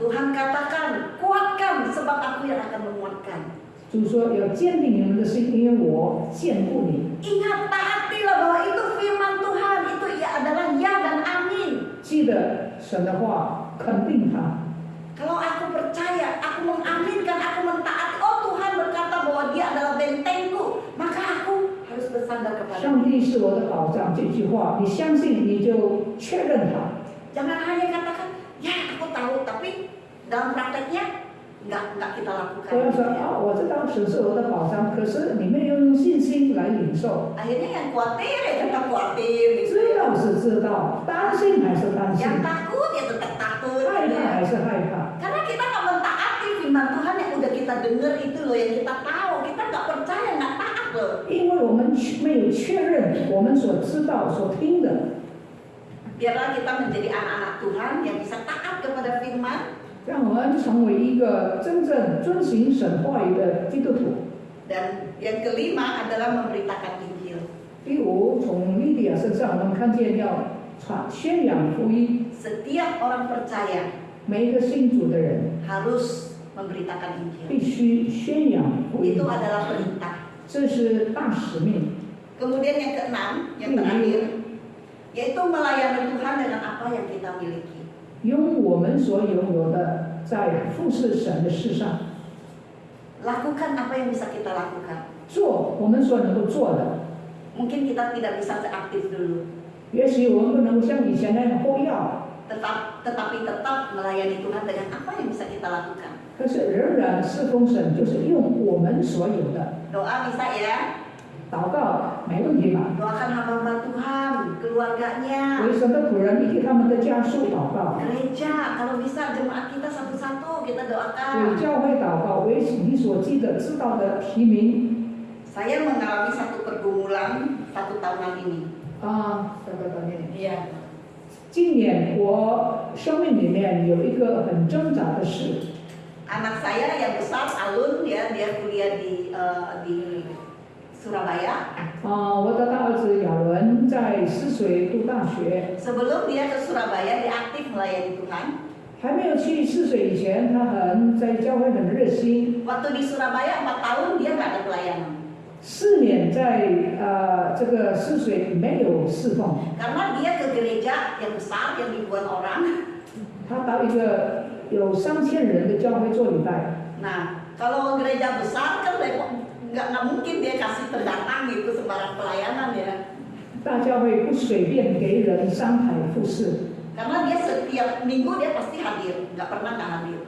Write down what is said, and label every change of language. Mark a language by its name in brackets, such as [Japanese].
[Indonesian] Tuhan katakan, kuatkan sebab aku yang akan menguatkan. [Chinese] 主说：“要坚定你们的心，因为我眷顾你。” [Indonesian] Ingat, taatilah bahwa itu firman Tuhan, itu adalah ya dan amin. [Chinese] 记得神的话，肯定他。 [Indonesian] Kalau aku percaya, aku mengaminkan, aku mentaati, oh Tuhan berkata bahwa dia adalah bentengku, maka aku harus bersandar kepada [Chinese] 上帝是我的保障，这句话你相信，你就确认它。 [Indonesian] Jangan hanya katakan, ya aku tahu, tapi dalam prakteknya nggak kita lakukan. [Chinese] 不要说啊，我知道神是我的保障，可是你没有用信心来领受。 [Indonesian] Akhirnya yang khawatir ya tetap khawatir, gitu. [Chinese] 知道是知道，担心还是担心， [Indonesian] Yang takut ya tetap takut. [Chinese] 害 [Indonesian] Gitu [Chinese] 怕 [Indonesian] ya. [Chinese] 还是害怕。 [Indonesian] Karena kita nggak mentaati firman Tuhan yang udah kita dengar itu loh, yang kita tahu, kita nggak percaya, nggak taat loh. [Chinese] 因为我们没有确认我们所知道、所听的。 [Indonesian] Biarlah kita menjadi anak-anak Tuhan yang bisa taat kepada firman. [Chinese] 让我们成为一个真正遵行神话语的基督徒。 [Indonesian] Dan yang kelima adalah memberitakan Injil. [Chinese] 第5，从利比亚身上我们看见要宣扬福音， [Indonesian] Setiap orang percaya [Chinese] 每一个信主的人 [Indonesian] harus memberitakan Injil. [Chinese] 必须宣扬福音 [Indonesian] Itu，adalah perintah. [Chinese] 这是大使命。 [Indonesian] Kemudian yang keenam, yang terakhir, yaitu melayani Tuhan dengan apa yang kita miliki. [Chinese] 用我们所拥有的，在服侍神的事上 [Indonesian] Lakukan apa yang bisa kita lakukan. [Chinese] 做我们所能够做的。 [Indonesian] Mungkin kita tidak bisa seaktif dulu, [Chinese] 也许我们不能像以前那样活跃， [Indonesian] tetapi tetap melayani Tuhan dengan apa yang bisa kita lakukan. [Chinese] 可是仍然侍奉神，就是用我们所有的。 [Indonesian] Doa bisa ya, [Chinese] 祷告没问题吧？ [Indonesian] doakan hamba-hamba Tuhan, keluarganya, [Chinese] 为神的仆人以及他们的家属祷告， [Indonesian] gereja, kalau bisa jemaat kita satu-satu kita [Chinese] 为 [Indonesian] doakan. [Chinese] 教会祷告，为你所记得知道的提名。 [Indonesian] Saya mengalami satu pergumulan 1 tahunan ini. Iya. [Chinese] 今年我生命里面有一个很挣扎的事。 [Indonesian] Anak saya yang besar Alun ya, dia kuliah di Surabaya. [Chinese] 我的大儿子亚伦在泗水读大学， [Indonesian] Sebelum dia ke Surabaya, dia aktif melayani Tuhan. [Chinese] 还没有去泗水以前，他在教会很热心。 [Indonesian] Waktu di Surabaya 4 tahun dia nggak ada pelayanan. [Chinese] 4年在这个泗水没有侍奉， [Indonesian] Karena dia ke gereja yang besar yang ribuan orang. [Chinese] 他到一个有3000人的教会做礼拜。 [Indonesian] Nah, kalau gereja besar kan nggak mungkin dia kasih pendatang gitu sembarang pelayanan ya. [Chinese] 大教会不随便给人上台服侍。 [Indonesian] Karena dia setiap minggu dia pasti hadir, nggak pernah nggak hadir.